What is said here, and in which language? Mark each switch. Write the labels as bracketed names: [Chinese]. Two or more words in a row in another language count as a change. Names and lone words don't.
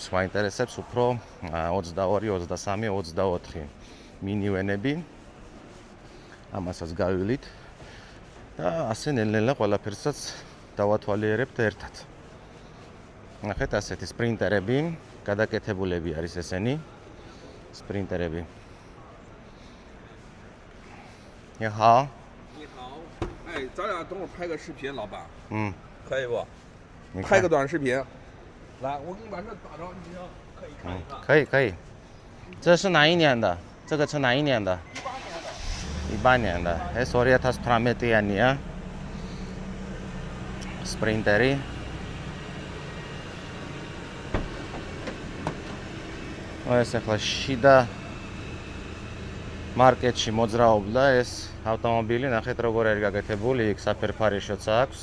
[Georgian] გვაინტერესებს უფრო 22, 23, 24 მინივენები. ამასაც გავივლით და ასე ნელ-ნელა ყველაფერსაც დავათვალიერებთ ერთად. ნახეთ, ასეთი სპრინტერები, გადაკეთებულები არის ესენი. სპრინტერები. [Chinese] 你好。你好，哎，咱俩等会儿拍个视频，老板。可以不？你看拍个短视频。来，我给你把这打着，你要可以看一看。可以可以。这是哪一年的？这个是哪一年的？18年的。 [Georgian] ეს 2018-იანია. სპრინტერი. ეს ახლა შიდა მარკეტში მოძრაობდა ეს ავტომობილი, ნახეთ როგორ არის გაკეთებული, იქ საფერფარიშოც აქვს.